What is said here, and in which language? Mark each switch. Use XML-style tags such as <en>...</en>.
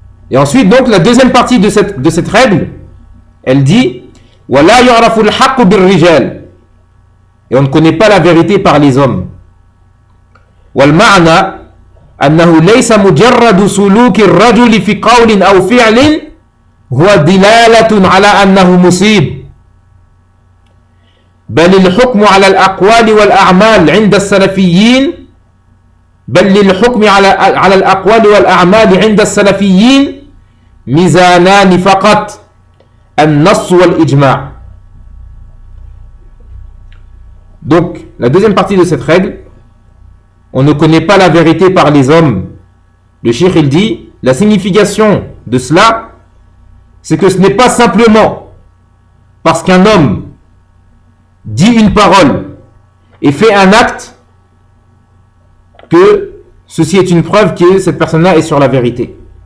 <fr>Et ensuite, donc, la deuxième partie de cette règle, elle dit «</fr> <ar>Wa la yu'rafu al-haqqu bil-rijal</ar> <fr>» et on ne connaît pas la vérité par les hommes.</fr> <ar>والمعنى أنه ليس مجرد سلوك الرجل في قول أو فعل هو دلالة على أنه مصيب بل الحكم على الأقوال والأعمال عند السلفيين ميزانان فقط النص والإجماع.</ar> <fr>Donc la deuxième partie de cette règle, on ne connaît pas la vérité par les hommes. Le shir, il dit, la signification de cela, c'est que ce n'est pas simplement parce qu'un homme dit une parole et fait un acte que ceci est une preuve que cette personne-là est sur la vérité.</fr>